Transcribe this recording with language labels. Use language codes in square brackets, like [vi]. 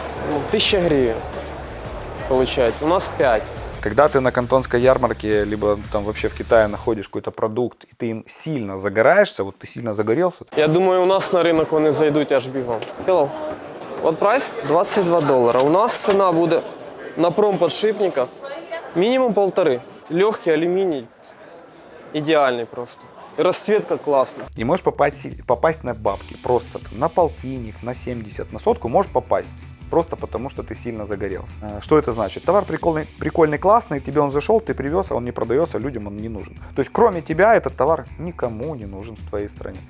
[ru] Ну, 1000 гривен получается. У нас 5. Когда ты на кантонской ярмарке, либо там вообще в Китае находишь какой-то продукт, и ты им сильно загораешься, вот ты сильно загорелся. [uk] Я думаю, у нас на ринок вони зайдуть аж бігом. [en] Hello. What price? [uk] $22. У нас ціна буде на промподшипниках мінімум 1,5. [ru] Легкий алюминий. Идеальный просто. И расцветка классная. И можешь попасть на бабки. Просто там, на полтинник, на 70, на сотку можешь попасть. Просто потому, что ты сильно загорелся. Что это значит? Товар прикольный, классный, тебе он зашел, ты привез, а он не продается, людям он не нужен. То есть кроме тебя этот товар никому не нужен в твоей стране.